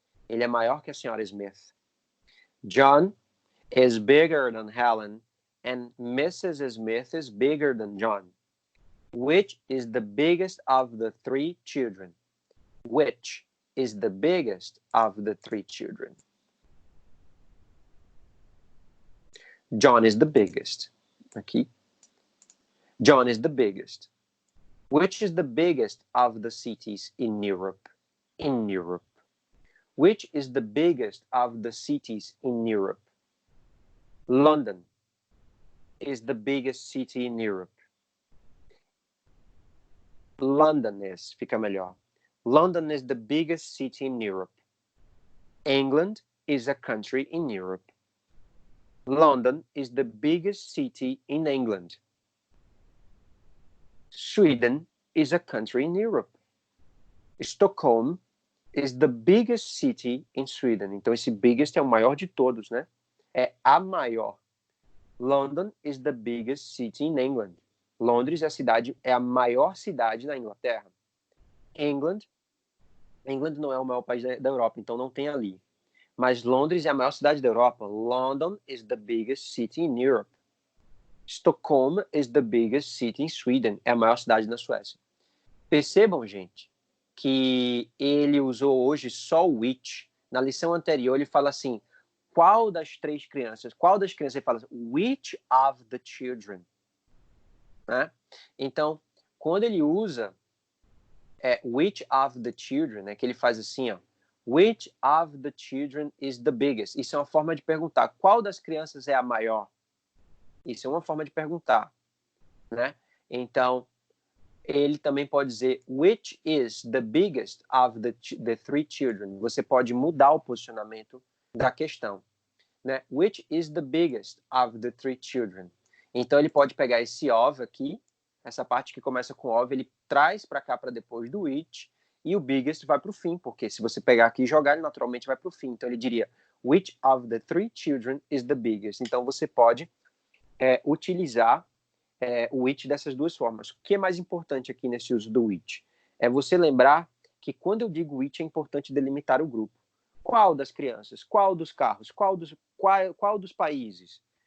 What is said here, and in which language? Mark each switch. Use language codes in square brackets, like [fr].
[pt] Ele é maior que a senhora Smith. [en] John is bigger than Helen. And Mrs. Smith is bigger than John. Which is the biggest of the three children? Which is the biggest of the three children? John is the biggest. [pt] Aqui. [en] John is the biggest. Which is the biggest of the cities in Europe? In Europe. Which is the biggest of the cities in Europe? London is the biggest city in Europe. London is, [pt] fica melhor. [en] London is the biggest city in Europe. England is a country in Europe. London is the biggest city in England. Sweden is a country in Europe. Stockholm is the biggest city in Sweden. [pt] Então, esse biggest é o maior de todos, né? É a maior. [en] London is the biggest city in England. [pt] Londres é a maior cidade na Inglaterra. England não é o maior país da Europa, então não tem ali. Mas Londres é a maior cidade da Europa. [en] London is the biggest city in Europe. Stockholm is the biggest city in Sweden. [pt] É a maior cidade na Suécia. Percebam, gente, que ele usou hoje só o which. Na lição anterior, ele fala assim, qual das crianças? Ele fala assim, [en] which of the children? [pt] Né? Então, quando ele usa [en] which of the children, [pt] né, que ele faz assim, ó, [en] which of the children is the biggest? [pt] Isso é uma forma de perguntar, qual das crianças é a maior? Isso é uma forma de perguntar, né? Então, ele também pode dizer [en] which is the biggest of the three children. [pt] Você pode mudar o posicionamento da questão, né? [en] Which is the biggest of the three children? [pt] Então, ele pode pegar esse of aqui, essa parte que começa com of, ele traz para cá para depois do which, e o biggest vai para o fim, porque se você pegar aqui e jogar, ele naturalmente vai para o fim. Então, ele diria, [en] which of the three children is the biggest? [pt] Então, você pode utilizar o which dessas duas formas. O que é mais importante aqui nesse uso do which? É você lembrar que quando eu digo which, é importante delimitar o grupo. Qual das crianças? Qual dos carros? Qual dos países?